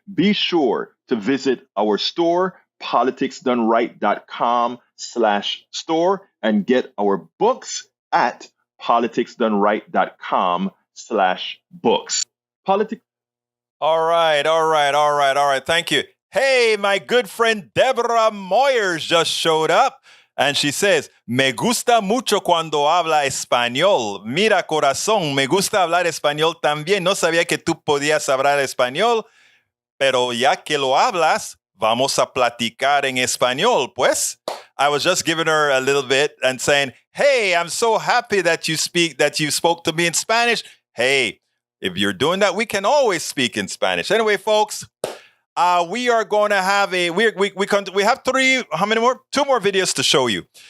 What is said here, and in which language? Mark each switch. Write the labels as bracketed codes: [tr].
[en] Be sure to visit our store, politicsdoneright.com/store, and get our books at politicsdoneright.com/books. All right. Thank you. Hey, my good friend Deborah Moyers just showed up. And she says, [es] me gusta mucho cuando habla español. Mira, corazón, me gusta hablar español también. No sabía que tú podías hablar español, pero ya que lo hablas, vamos a platicar en español, pues. [en] I was just giving her a little bit and saying, hey, I'm so happy that you spoke to me in Spanish. Hey, if you're doing that, we can always speak in Spanish. Anyway, folks, we are going to have we have two more videos to show you.